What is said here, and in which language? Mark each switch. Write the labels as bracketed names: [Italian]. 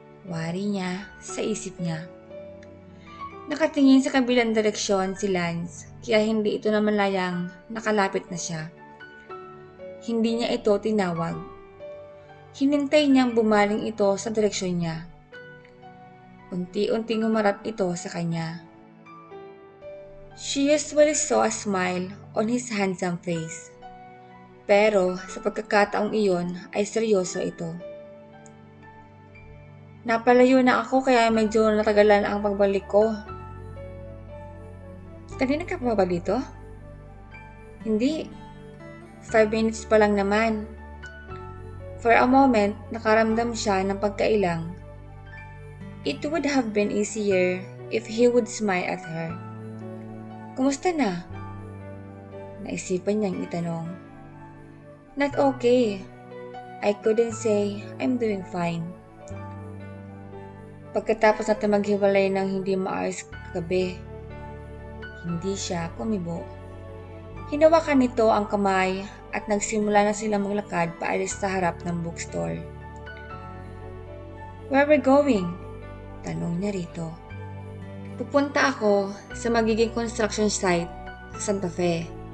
[Filipino] Wari niya sa isip niya. Nakatingin sa kabilang direksyon si Lance, kaya hindi ito naman layang nakalapit na siya. Hindi niya ito tinawag. Hinintay niyang bumaling ito sa direksyon niya. Unti-unting humarap ito sa kanya. [English] She usually saw a smile on his handsome face. [Filipino] Pero sa pagkakataong iyon ay seryoso ito. Napalayo na ako kaya medyo natagalan ang pagbalik ko. Kanina ka pa ba dito? Hindi. 5 minutes pa lang naman. [English] For a moment, [Filipino] nakaramdam siya ng pagkailang. [English] It would have been easier if he would smile at her. [Filipino] Kumusta na? Naisipan niyang itanong. [English] Not okay. I couldn't say I'm doing fine. [Filipino] Pagkatapos natin maghiwalay ng hindi maayos kagabi, hindi siya kumibo. Hinawakan nito ang kamay at nagsimula na sila maglakad paalis sa harap ng bookstore. [English] Where are we going? [Filipino] Tanong niya rito. Pupunta ako sa magiging construction site sa Santa Fe.